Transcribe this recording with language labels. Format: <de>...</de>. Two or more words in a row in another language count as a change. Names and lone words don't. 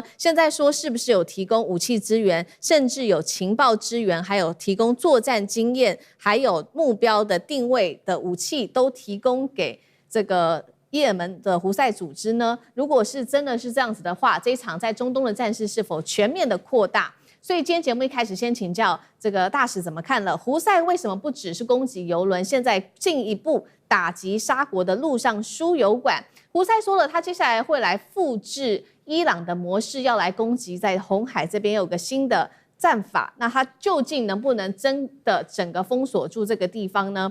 <zh>現在說是不是有提供武器支援，甚至有情報支援，還有提供作戰經驗，還有目標的定位的武器都提供給這個也門的胡塞組織呢？如果是真的是這樣子的話，這一場在中東的戰事是否全面的擴大？所以今天節目一開始先請教這個大使怎麼看了？胡塞為什麼不只是攻擊油輪，現在進一步打擊沙國的陸上輸油管？胡塞說了，他接下來會來複製伊朗的模式，要來攻擊在紅海這邊有個新的戰法。那他究竟能不能真的整個封鎖住這個地方呢？</zh>